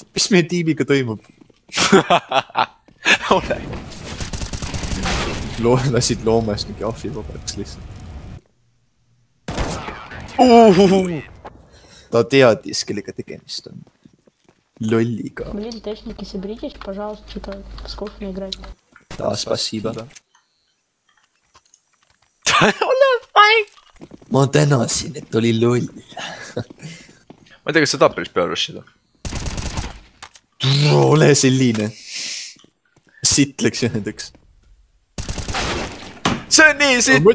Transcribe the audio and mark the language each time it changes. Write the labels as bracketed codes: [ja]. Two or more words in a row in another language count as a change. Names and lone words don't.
[et] Mis meie tiimiga toimub? Ole. Lasid loomast mingi ahvi vabaks lihtsalt. Ta teadis, kellega tegemist on. Lolliga. [ru] Блин, техники, соберитесь, пожалуйста, что-то скучно играть. Да, спасибо. [et] Ole fine! Ma tänasin, et oli loll. Ma ei tea, kas sa tahad päris peale rushida? Ole selline. Sitt läks jäädeks. See on nii sitt!